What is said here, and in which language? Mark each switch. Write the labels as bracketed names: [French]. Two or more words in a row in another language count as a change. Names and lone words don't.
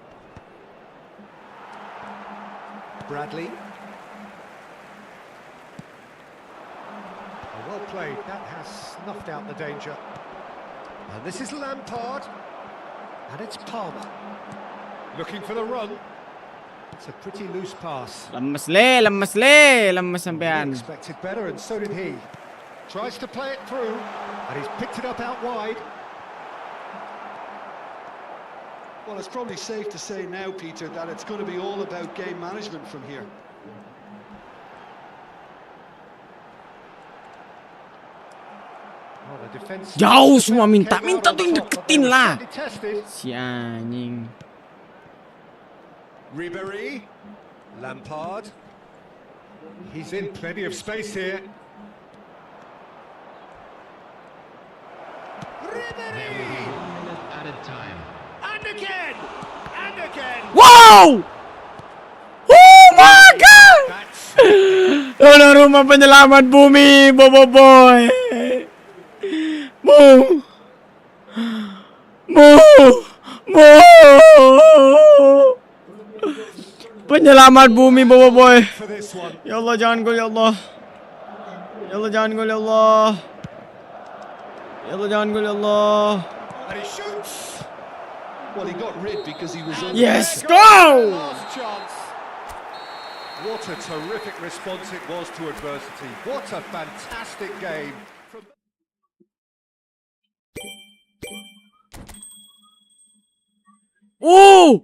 [English] Bradley. Oh, well played. That has snuffed out the danger. And this is Lampard. And it's Palmer. Looking for the run. It's a pretty loose pass. [Javanese] Lemes le, lemes sampean. [English] Expected better, and so did he. Tries to play it through, and he's picked it up out wide. Well, it's probably safe to say now, Peter, that it's going to be all about game management from here. Oh, the defense. [Indonesian] Jauh semua minta [English] came out [Indonesian] tuh [English] on [Indonesian] yang [English] top, but [Indonesian] deketin [English] they were [Indonesian] lah. [English] sadly tested. [Indonesian] Si anjing. [English] Ribery, Lampard. He's in plenty of space here. Ribery! Added time. And again! And again! Wow! Oh my god! That's [Indonesian] Ono rumah penyelamat bumi, Bobo boy. Mu. Mu. Mu. Penyelamat bumi, Bobo boy. [English] for this one. [Arabic] Ya Allah, [Indonesian] jangan gol [Arabic] ya Allah. Ya Allah, [Indonesian] jangan gol [Arabic] ya Allah. Ya Allah, [Indonesian] jangan gol [Arabic] ya Allah. [English] And he shoots! Well, he got rid because he was under Yes, pressure. go! Last chance. What a terrific response it was to adversity. What a fantastic game. From Oh!